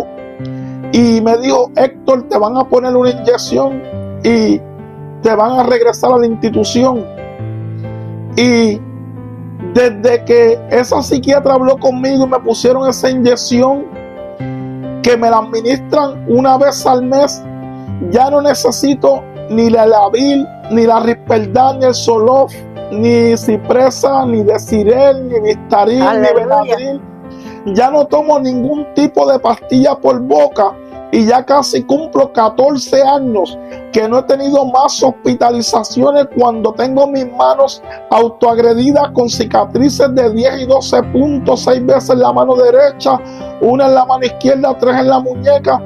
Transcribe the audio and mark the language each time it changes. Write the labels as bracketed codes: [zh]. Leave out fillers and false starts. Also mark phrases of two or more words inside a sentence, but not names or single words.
[es] Y me dijo: Héctor, te van a poner una inyección y te van a regresar a la institución. Y desde que esa psiquiatra habló conmigo y me pusieron esa inyección, que me la administran una vez al mes, ya no necesito ni la Elavir, ni la Risperdal, ni el Zoloft, ni Cipresa, ni Desirel, ni Victaril, ni Benadryl. Ya no tomo ningún tipo de pastilla por boca y ya casi cumplo 14 años que no he tenido más hospitalizaciones, cuando tengo mis manos autoagredidas con cicatrices de 10 y 12 puntos, 6 veces en la mano derecha, 1 en la mano izquierda, 3 en la muñeca.